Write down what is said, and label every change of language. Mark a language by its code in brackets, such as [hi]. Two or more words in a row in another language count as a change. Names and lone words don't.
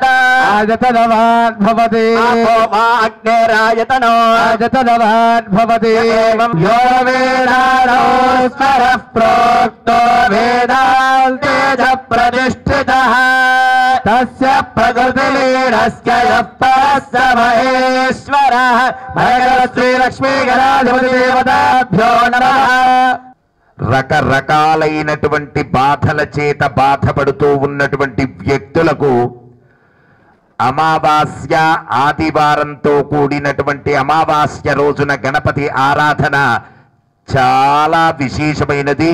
[sa] आयतनवान् भवति आपो वा अग्निरायतनो आयतनवान् भवति एवं यो वेदानो स्मरः प्रोक्तो वेदान्तेज प्रतिष्ठितः तस्य प्रकृतिलीनस्य यः परस्य महेश्वरः भगवत् श्रीलक्ष्मीगणाधिपतिदेवताभ्यो नमः [te] రకరకాలైనటువంటి బాధల చేత బాధపడుతూ ఉన్నటువంటి వ్యక్తులకు అమావాస్య ఆదివారంతో కూడినటువంటి అమావాస్య రోజున గణపతి ఆరాధన చాలా విశేషమైనది.